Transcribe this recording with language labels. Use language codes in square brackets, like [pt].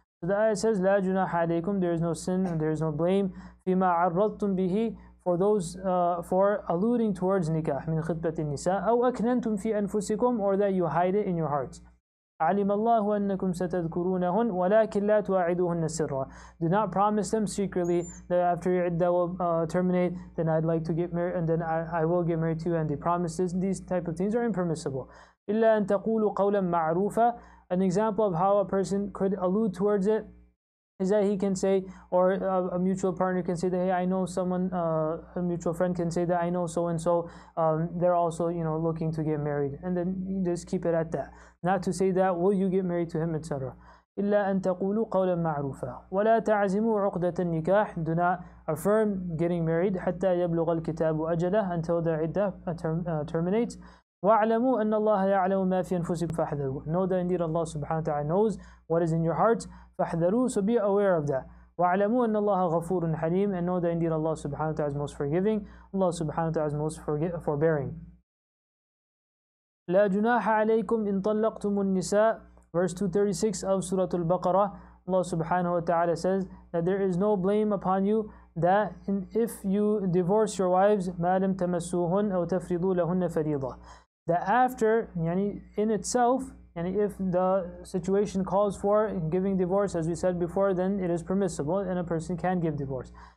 [en] So the ayah says, [ar] لا جناح عليكم, [en] there is no sin and there is no blame, [ar] فيما عرضتم به, [en] for those for alluding towards nikah, [ar] من خطبة النساء, أو أكننتم في أنفسكم, [en] or that you hide it in your hearts. [ar] علم الله أنكم ستذكرونهن ولكن لا تواعدوهن سرا. [en] Do not promise them secretly that after your iddah will terminate, then I'd like to get married, and then I will get married to you, and they promise this. These type of things are impermissible. [ar] إلا أن تقولوا قولا معروفا. [en] An example of how a person could allude towards it is that he can say, or a mutual partner can say that, hey, I know someone, a mutual friend can say that I know so and so, they're also, you know, looking to get married, and then you just keep it at that. Not to say that, will you get married to him, etc. [ar] إلا أن تقولوا قولا معروفا ولا تعزموا عقدة النكاح. [en] Do not affirm getting married [ar] حتى يبلغ الكتاب أجله, [en] until the iddah terminates. [ar] وَاعْلَمُوا أَنَّ اللَّهَ يَعْلَمُ مَا فِي أَنفُسِكُمْ فَاحْذَرُوا. [en] Know that indeed Allah subhanahu wa ta'ala knows what is in your hearts. فَاحْذَرُوا, so be aware of that. [ar] وَاعْلَمُوا أَنَّ اللَّهَ غَفُورٌ حَلِيمٌ, [en] and know that indeed Allah subhanahu wa ta'ala is most forgiving, Allah subhanahu wa ta'ala is most forbearing. [ar] لا جناح عليكم إن طلقتم النساء, [en] verse 236 of Surah Al-Baqarah. Allah subhanahu wa ta'ala says that there is no blame upon you that if you divorce your wives, [ar] مَا لَمْ تَمَسُّوهُنْ أَوْ تَفْرِضُوا لَهُنَّ فَرِيضَةً, [en] that after, yani in itself, and if the situation calls for giving divorce, as we said before, then it is permissible and a person can give divorce.